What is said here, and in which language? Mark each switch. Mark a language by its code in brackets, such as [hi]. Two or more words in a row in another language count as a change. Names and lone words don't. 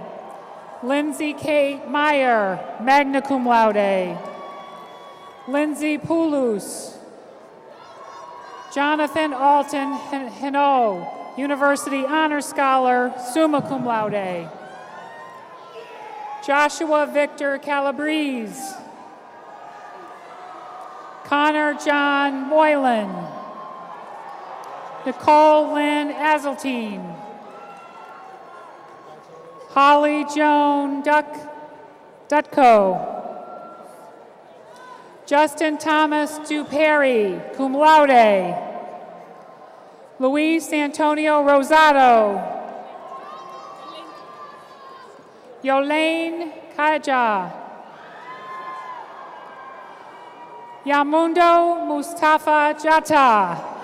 [en] Lindsay Kate Meyer, [la] magna cum laude. [en] Lindsay Poulos. Jonathan Alton Hino, University Honor Scholar, [la] summa cum laude. [en] Joshua Victor Calabrese. Connor John Moylan. Nicole Lynn Azeltine. Holly Joan Dutko. Justin Thomas Duperry, [la] cum laude. [en] Luis Antonio Rosado. Yolaine Kaja. Yamundo Mustafa Jata.